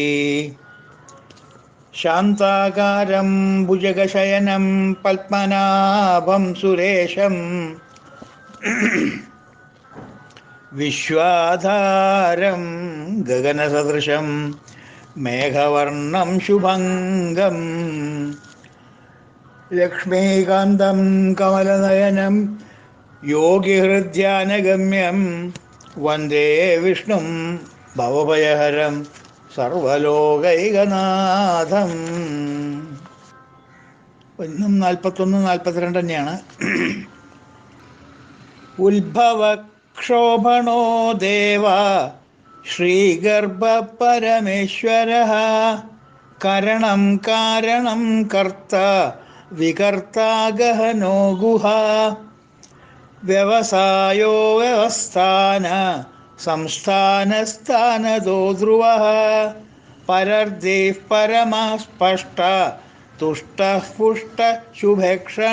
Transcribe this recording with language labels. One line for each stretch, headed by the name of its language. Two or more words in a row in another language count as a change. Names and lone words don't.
Sanskrit: शान्ताकारं भुजगशयनं पद्मनाभं सुरेशं विश्वाधारं गगनसदृशं मेघवर्णं शुभङ्गं लक्ष्मीकान्तं कमलनयनं योगिहृद्यानगम्यं वन्दे विष्णुं भवभयहरं സർവലോകൈകനാഥം.
Malayalam: ഇന്നും 41, 42 തന്നെയാണ്.
Sanskrit: उद्भवक्षोभणो देव श्रीगर्भ परमेश्वर करणं कारणं कर्ता विकर्ता गहनो गुह व्यवसायो व्यवस्थान संस्थानस्थानदो ध्रुव परर्द्धिः परमस्पष्ट तुष्ट पुष्ट शुभेक्षण.